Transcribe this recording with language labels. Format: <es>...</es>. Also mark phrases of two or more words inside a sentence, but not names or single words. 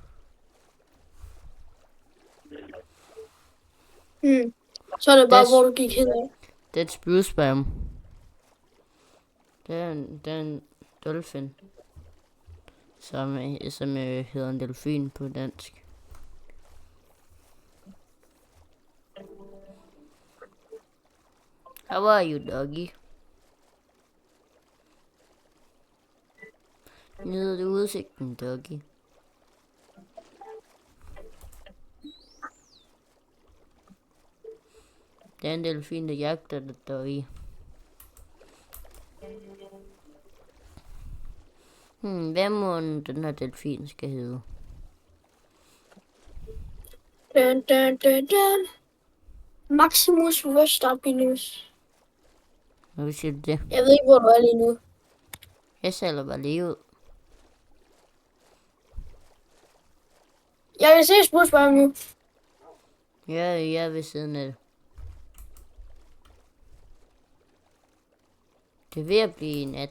<da>Så er det bare, Das- hvor du gik hen af. Det er et spydspam. Det er en dolphin. Som hedder en delfin på dansk.</da> <en>How are you, doggy?</en> <da>Nyder du udsigten, doggy? Det er en delfin, der jagter dig, doggy. Hvad må den her delfin skal hedde? Dun, dun, dun, dun. Maximus Verstappinus. Hvad siger du det? Jeg ved ikke, hvor du er lige nu. Jeg sælger bare lige ud. Jeg kan se spørgsmålet nu. Ja, jeg er ved siden af det. Det er ved at blive nat.</da>